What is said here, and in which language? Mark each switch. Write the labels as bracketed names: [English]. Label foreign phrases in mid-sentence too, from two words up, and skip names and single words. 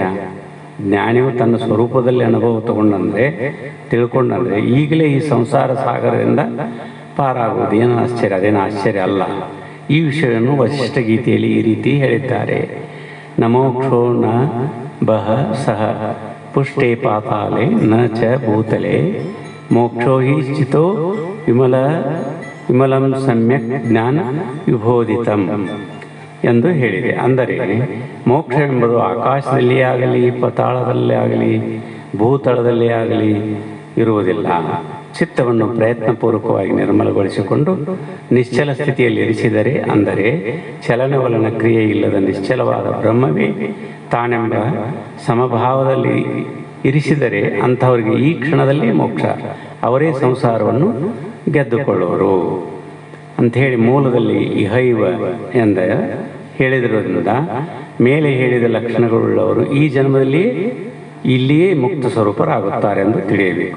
[Kannada] ಜ್ಞಾನಿಯು ತನ್ನ ಸ್ವರೂಪದಲ್ಲಿ ಅನುಭವ ತಿಳ್ಕೊಂಡಂದ್ರೆ ಈಗಲೇ ಈ ಸಂಸಾರ ಸಾಗರದಿಂದ ಪಾರಾಗುವುದು ಏನು ಆಶ್ಚರ್ಯ? ಅದೇನು ಆಶ್ಚರ್ಯ ಅಲ್ಲ. ಈ ವಿಷಯವನ್ನು ವಶಿಷ್ಠ ಗೀತೆಯಲ್ಲಿ ಈ ರೀತಿ ಹೇಳಿದ್ದಾರೆ. [Sanskrit] ನಮೋಕ್ಷೋ ನ ಬಹ ಸಹ ಪುಷ್ಟೇ ಪಾತಾಲೆ ನ ಚ ಭೂತಲೆ ಮೋಕ್ಷೋ ಹಿ ಸ್ಥಿತೋ ವಿಮಲಂ ಸಮ್ಯಕ್ ಜ್ಞಾನ ವಿಬೋಧಿತಂ [Kannada] ಎಂದು ಹೇಳಿದೆ. ಅಂದರೆ ಮೋಕ್ಷ ಎಂಬುದು ಆಕಾಶದಲ್ಲೇ ಆಗಲಿ, ಪಾತಾಳದಲ್ಲೇ ಆಗಲಿ, ಭೂತಳದಲ್ಲೇ ಆಗಲಿ ಇರುವುದಿಲ್ಲ. ಚಿತ್ತವನ್ನು ಪ್ರಯತ್ನಪೂರ್ವಕವಾಗಿ ನಿರ್ಮಲಗೊಳಿಸಿಕೊಂಡು ನಿಶ್ಚಲ ಸ್ಥಿತಿಯಲ್ಲಿ ಇರಿಸಿದರೆ, ಅಂದರೆ ಚಲನವಲನ ಕ್ರಿಯೆ ಇಲ್ಲದ ನಿಶ್ಚಲವಾದ ಬ್ರಹ್ಮವೇ ತಾನೆಂಬ ಸಮಭಾವದಲ್ಲಿ ಇರಿಸಿದರೆ ಅಂಥವರಿಗೆ ಈ ಕ್ಷಣದಲ್ಲಿ ಮೋಕ್ಷ, ಅವರೇ ಸಂಸಾರವನ್ನು ಗೆದ್ದುಕೊಳ್ಳುವರು ಅಂಥೇಳಿ ಮೂಲದಲ್ಲಿ ಇಹೈವ ಎಂದ ಹೇಳಿದಿರೋದ್ರಿಂದ ಮೇಲೆ ಹೇಳಿದ ಲಕ್ಷಣಗಳುಳ್ಳವರು ಈ ಜನ್ಮದಲ್ಲಿ ಇಲ್ಲಿಯೇ ಮುಕ್ತ ಸ್ವರೂಪರಾಗುತ್ತಾರೆ ಎಂದು ತಿಳಿಯಬೇಕು.